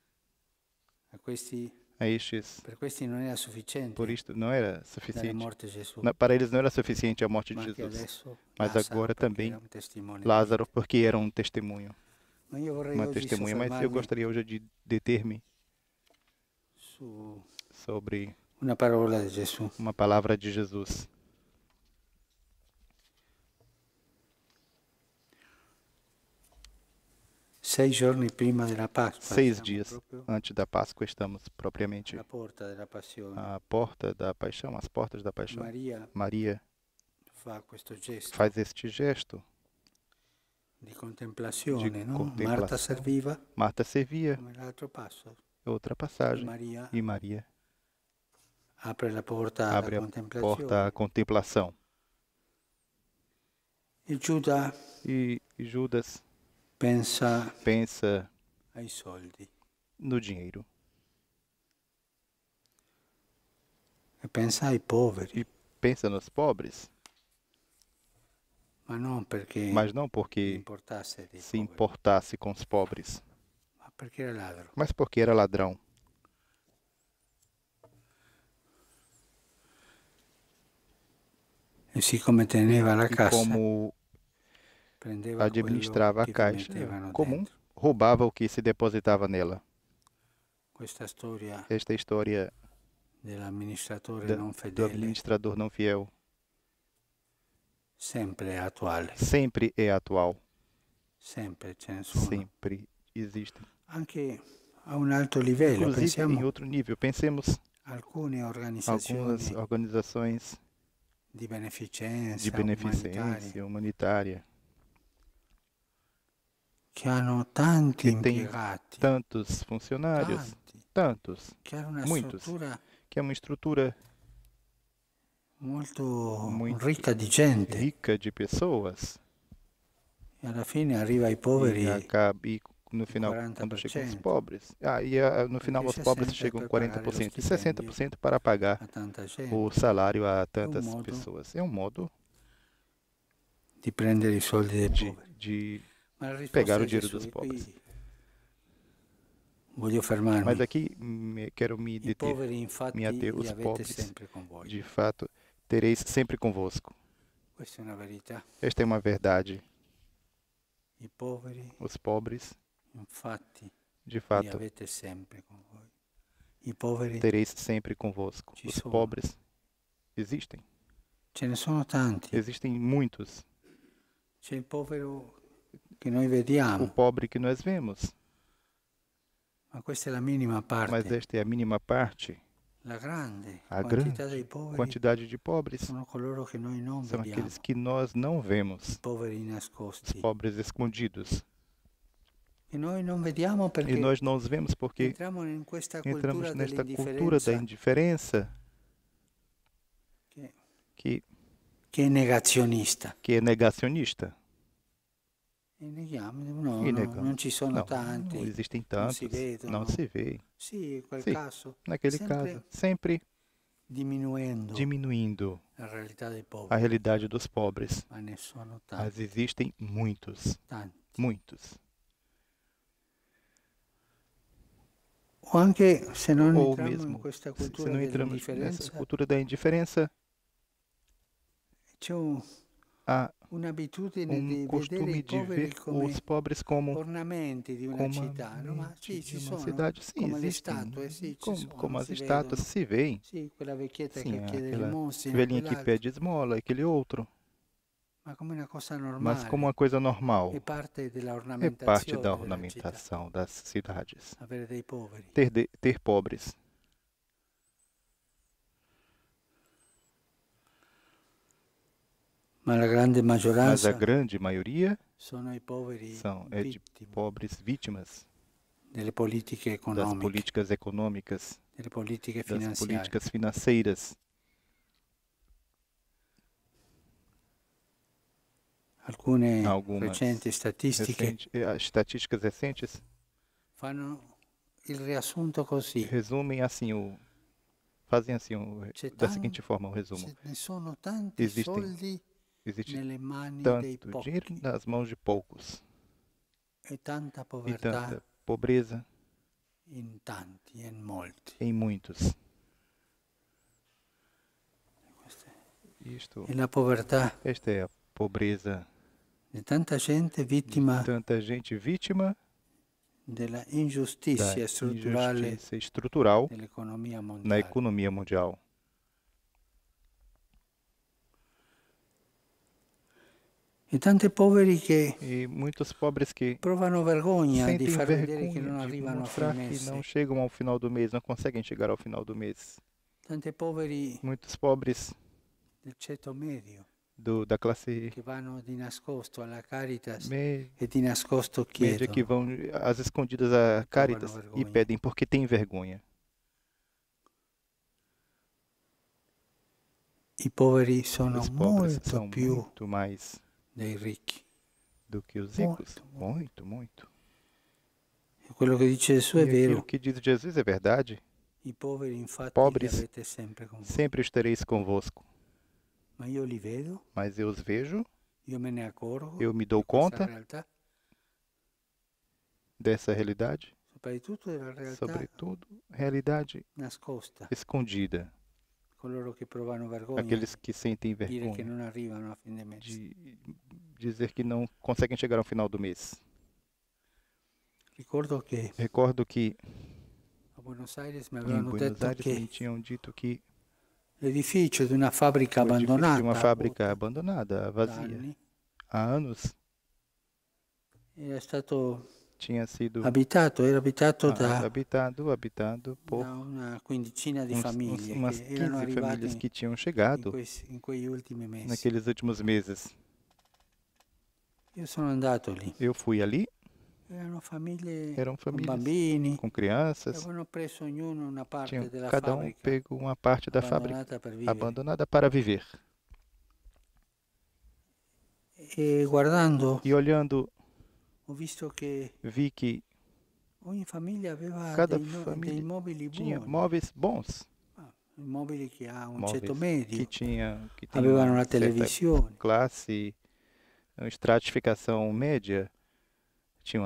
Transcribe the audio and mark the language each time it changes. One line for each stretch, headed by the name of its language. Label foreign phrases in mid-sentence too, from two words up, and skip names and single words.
Portuguese: A estes, por isto não era suficiente. Para eles não era suficiente a morte de Jesus, mas agora também Lázaro, porque era um testemunho. Uma testemunha, mas eu gostaria hoje de deter-me sobre
Italian: una parola di Gesù.
Portuguese: uma palavra de Jesus.
Italian: 6 giorni prima della Pasqua, 6 siamo
Portuguese: dias
Italian: proprio
Portuguese: antes da Páscoa estamos propriamente
Italian: alla porta della passione.
Portuguese: à porta da paixão, às portas da paixão.
Italian: Maria Fa questo gesto
Portuguese: faz este gesto
Italian: di contemplazione,
Portuguese: de no? contemplação.
Italian: Marta serviva
Portuguese: Marta servia,
Italian: come l'altro passo.
Portuguese: outra passagem,
Italian: Maria
Portuguese: e Maria
Italian: apre la porta
Portuguese: abre
Italian: alla
Portuguese: a porta
Italian: contemplazione.
Portuguese: à contemplação.
Italian: E Giuda
Portuguese: E Judas
Italian: pensa
Portuguese: pensa
Italian: ai soldi
Portuguese: no dinheiro
Italian: e pensa ai poveri,
Portuguese: e pensa nos pobres,
Italian: ma non perché
Portuguese: mas não porque
Italian: importasse dei
Portuguese: se
Italian: poveri,
Portuguese: importasse com os pobres,
Italian: ma perché era ladro.
Portuguese: mas porque era ladrão.
Italian: E siccome teneva la
Portuguese: E
Italian: cassa,
Portuguese: como
Italian: prendeva
Portuguese: administrava a
Italian: quello che ti
Portuguese: caixa
Italian: mettevano
Portuguese: comum,
Italian: dentro.
Portuguese: roubava o que se depositava nela.
Italian: Questa storia
Portuguese: Esta história
Italian: dell'amministratore non
Portuguese: do
Italian: fedele
Portuguese: administrador não fiel
Italian: sempre è attuale,
Portuguese: sempre é atual,
Italian: sempre ce ne sono.
Portuguese: sempre existe.
Italian: Anche a un alto livello,
Portuguese: Inclusive, em
Italian: pensiamo
Portuguese: outro nível, pensemos
Italian: alcune
Portuguese: algumas
Italian: organizzazioni
Portuguese: organizações
Italian: di beneficenza,
Portuguese: de beneficência humanitária
Italian: che hanno tanti
Portuguese: que tem
Italian: impiegati,
Portuguese: tantos funcionários, tantos,
Italian: che hanno una
Portuguese: muitos,
Italian: struttura
Portuguese: que é uma estrutura
Italian: molto
Portuguese: muito
Italian: ricca di gente
Portuguese: rica de pessoas
Italian: e alla fine arriva ai
Portuguese: e,
Italian: poveri
Portuguese: no final, quando chegam os
Italian: 40%.
Portuguese: pobres, no final os Porque pobres
Italian: 60%
Portuguese: chegam
Italian: per pagare lo
Portuguese: 40% e
Italian: stipendio
Portuguese: 60% para pagar
Italian: a tanta gente,
Portuguese: o salário a tantas
Italian: modo
Portuguese: pessoas. É um modo
Italian: di prendere i soldi dei
Portuguese: de,
Italian: poveri.
Portuguese: de
Italian: Ma la risposta
Portuguese: pegar o
Italian: di
Portuguese: dinheiro
Italian: Gesù,
Portuguese: dos
Italian: e
Portuguese: pobres.
Italian: qui voglio fermarmi.
Portuguese: Mas aqui quero me
Italian: I
Portuguese: deter,
Italian: poveri infatti
Portuguese: me ater.
Italian: li
Portuguese: Os
Italian: avete
Portuguese: pobres,
Italian: sempre con voi.
Portuguese: de fato, tereis sempre convosco.
Italian: Questa è una verità.
Portuguese: Esta é uma verdade.
Italian: I poveri
Portuguese: Os pobres,
Italian: infatti
Portuguese: de
Italian: li
Portuguese: fato,
Italian: avete sempre con voi. I poveri
Portuguese: tereis sempre convosco.
Italian: Ci
Portuguese: Os
Italian: sono.
Portuguese: pobres existem.
Italian: ce ne sono tanti.
Portuguese: Existem muitos.
Italian: C'è il povero che noi
Portuguese: O
Italian: vediamo,
Portuguese: pobre que nós vemos,
Italian: ma questa è la minima
Portuguese: mas
Italian: parte.
Portuguese: esta é a mínima parte.
Italian: La grande
Portuguese: A
Italian: quantità
Portuguese: grande
Italian: dei poveri
Portuguese: quantidade de pobres
Italian: sono coloro che noi non
Portuguese: são
Italian: vediamo,
Portuguese: aqueles que nós não vemos.
Italian: i poveri
Portuguese: Os
Italian: nascosti,
Portuguese: pobres escondidos.
Italian: che noi non vediamo
Portuguese: E
Italian: perché
Portuguese: nós não os vemos porque
Italian: entriamo in questa cultura
Portuguese: entramos nesta cultura da
Italian: dell'indifferenza
Portuguese: indiferença
Italian: che è negazionista.
Portuguese: que é negacionista.
Italian: E neghiamo, no,
Portuguese: E
Italian: no,
Portuguese: negamos.
Italian: non ci sono
Portuguese: Não,
Italian: tanti.
Portuguese: não existem
Italian: non
Portuguese: tantos,
Italian: si vedono.
Portuguese: não se vê.
Italian: Sì, in quel Sì, caso,
Portuguese: Naquele
Italian: sempre
Portuguese: caso, sempre
Italian: diminuendo
Portuguese: diminuindo
Italian: la realtà dei
Portuguese: a
Italian: poveri,
Portuguese: realidade dos pobres.
Italian: ma ne sono
Portuguese: Mas
Italian: tanti,
Portuguese: existem muitos,
Italian: tanti.
Portuguese: muitos.
Italian: O anche se non
Portuguese: Ou
Italian: entriamo in
Portuguese: mesmo,
Italian: questa
Portuguese: se
Italian: cultura
Portuguese: não entramos nessa
Italian: dell'indifferenza,
Portuguese: cultura da indiferença,
Italian: c'è
Portuguese: há
Italian: un'abitudine di vedere
Portuguese: costume
Italian: i
Portuguese: de
Italian: poveri
Portuguese: ver
Italian: come
Portuguese: os pobres como
Italian: ornamenti di una
Portuguese: como
Italian: città, no? Ma
Portuguese: mente
Italian: sì, ci
Portuguese: de uma
Italian: sono,
Portuguese: cidade. Sim,
Italian: come le
Portuguese: existem.
Italian: statue, sì, ci
Portuguese: Como,
Italian: sono,
Portuguese: como as
Italian: si
Portuguese: estátuas
Italian: vedono.
Portuguese: se veem.
Italian: Sì, quella vecchietta
Portuguese: Sim,
Italian: che chiede
Portuguese: aquela
Italian: limosina,
Portuguese: velhinha que
Italian: quell'altro,
Portuguese: pede esmola, aquele outro.
Italian: ma come una cosa
Portuguese: Mas
Italian: normale,
Portuguese: como uma coisa normal.
Italian: è parte
Portuguese: É parte
Italian: dell'ornamentazione
Portuguese: da
Italian: della città,
Portuguese: ornamentação das cidades.
Italian: avere dei poveri.
Portuguese: Ter pobres.
Italian: Ma la grande
Portuguese: Mas a
Italian: maggioranza
Portuguese: grande maioria
Italian: sono i poveri
Portuguese: é de
Italian: vittime
Portuguese: pobres vítimas
Italian: delle politiche
Portuguese: das
Italian: economiche,
Portuguese: políticas econômicas,
Italian: delle politiche
Portuguese: das
Italian: finanziarie.
Portuguese: políticas financeiras.
Italian: Alcune
Portuguese: Algumas
Italian: recenti statistiche
Portuguese: estatísticas recentes
Italian: fanno il riassunto così.
Portuguese: resumem assim fazem assim
Italian: C'è
Portuguese: da seguinte forma o resumo.
Italian: Ce ne sono tanti
Portuguese: Existem-
Italian: soldi
Portuguese: Existe
Italian: nelle mani dei
Portuguese: tanto dinheiro
Italian: pochi
Portuguese: nas mãos de poucos
Italian: e tanta
Portuguese: e
Italian: povertà
Portuguese: tanta pobreza
Italian: in tanti e in molti.
Portuguese: em muitos.
Italian: E la povertà
Portuguese: Esta é a pobreza
Italian: di tanta gente
Portuguese: de
Italian: vittima
Portuguese: tanta gente vítima
Italian: della
Portuguese: da
Italian: ingiustizia strutturale
Portuguese: injustiça estrutural
Italian: dell'economia
Portuguese: na
Italian: mondiale.
Portuguese: economia mundial.
Italian: E tanti poveri che
Portuguese: E muitos pobres que
Italian: provano vergogna di
Portuguese: sentem
Italian: far vedere che
Portuguese: vergonha
Italian: non
Portuguese: de
Italian: arrivano a
Portuguese: mostrar
Italian: fine
Portuguese: que não
Italian: mese.
Portuguese: chegam ao final do mês, não conseguem chegar ao final do mês.
Italian: Tanti poveri
Portuguese: Muitos pobres
Italian: del ceto medio
Portuguese: da classe
Italian: che vanno di nascosto alla Caritas
Portuguese: média
Italian: e di nascosto
Portuguese: que
Italian: chiedono.
Portuguese: vão às escondidas a Caritas
Italian: Provano
Portuguese: e vergonha. pedem porque têm vergonha.
Italian: I poveri sono
Portuguese: Os pobres
Italian: molto
Portuguese: são
Italian: più
Portuguese: muito mais
Italian: dei ricchi.
Portuguese: do que os ricos. Muito, Muito.
Italian: E quello che dice Gesù
Portuguese: E
Italian: è
Portuguese: aquilo
Italian: vero.
Portuguese: que diz Jesus é verdade.
Italian: I poveri infatti li
Portuguese: Pobres
Italian: avete sempre con voi.
Portuguese: sempre estareis convosco.
Italian: Ma io li vedo,
Portuguese: Mas eu os vejo,
Italian: io me ne accorgo
Portuguese: eu me dou
Italian: di questa
Portuguese: conta
Italian: realtà,
Portuguese: dessa realidade,
Italian: soprattutto della realtà
Portuguese: sobretudo realidade
Italian: nascosta.
Portuguese: escondida.
Italian: Coloro che provano vergogna
Portuguese: Aqueles que sentem
Italian: di dire che
Portuguese: vergonha
Italian: non arrivano a fine mese.
Portuguese: de dizer que não conseguem chegar ao final do mês.
Italian: Ricordo che
Portuguese: Recordo que
Italian: a Buenos Aires mi
Portuguese: em
Italian: avevano
Portuguese: Buenos
Italian: detto
Portuguese: Aires
Italian: che
Portuguese: me tinham dito que
Italian: l'edificio di una fabbrica
Portuguese: o edifício de
Italian: abbandonata
Portuguese: uma fábrica
Italian: vuota
Portuguese: abandonada,
Italian: da
Portuguese: vazia,
Italian: anni
Portuguese: há anos
Italian: era stato
Portuguese: tinha sido
Italian: abitato, era abitato
Portuguese: habitado por
Italian: da una quindicina di famiglie
Portuguese: umas
Italian: che erano
Portuguese: 15 famílias
Italian: arrivate
Portuguese: que tinham
Italian: in
Portuguese: chegado
Italian: in quegli ultimi mesi.
Portuguese: naqueles últimos meses.
Italian: Io sono andato lì.
Portuguese: Eu fui ali,
Italian: Erano famiglie
Portuguese: eram
Italian: con
Portuguese: famílias
Italian: bambini,
Portuguese: com crianças,
Italian: avevano preso ognuno una parte
Portuguese: tinham
Italian: della
Portuguese: cada
Italian: fabbrica
Portuguese: pego uma parte da fábrica
Italian: abbandonata per vivere.
Portuguese: abandonada para viver.
Italian: E guardando
Portuguese: E olhando,
Italian: ho visto che
Portuguese: vi que
Italian: ogni famiglia aveva
Portuguese: cada
Italian: dei
Portuguese: família
Italian: mobili
Portuguese: tinha
Italian: buoni,
Portuguese: móveis bons,
Italian: mobili che ha un
Portuguese: móveis
Italian: ceto medio,
Portuguese: que tem
Italian: avevano
Portuguese: uma
Italian: una
Portuguese: certa
Italian: televisione,
Portuguese: classe, uma estratificação média, tinha uma